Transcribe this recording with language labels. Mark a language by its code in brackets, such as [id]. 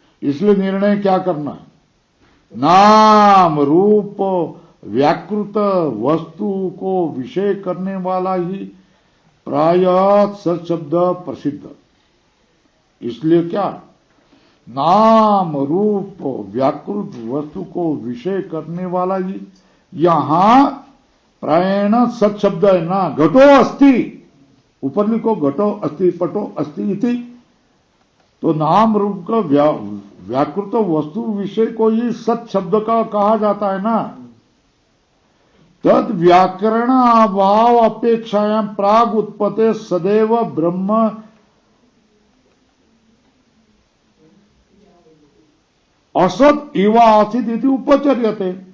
[hi] इसलिए निर्णय क्या करना है? नाम रूप व्याकृत वस्तु को विषय करने वाला ही प्रायः सत्शब्द प्रसिद्ध। इसलिए क्या नाम रूप व्याकृत वस्तु को विषय करने वाला ही यहां प्रायण सत्शब्द है ना। [sa] घटो अस्ति, [hi] ऊपर लिखो [sa] घटो अस्ति पटो अस्ति इति। [hi] तो नाम रूप का व्याकृत वस्तु विषय को ही सत शब्द का कहा जाता है ना। [sa] तद व्याकरण अभाव अपेक्षायां प्राग उत्पत्ति सदैव ब्रह्म असत इव आसित इति उपचर्यते।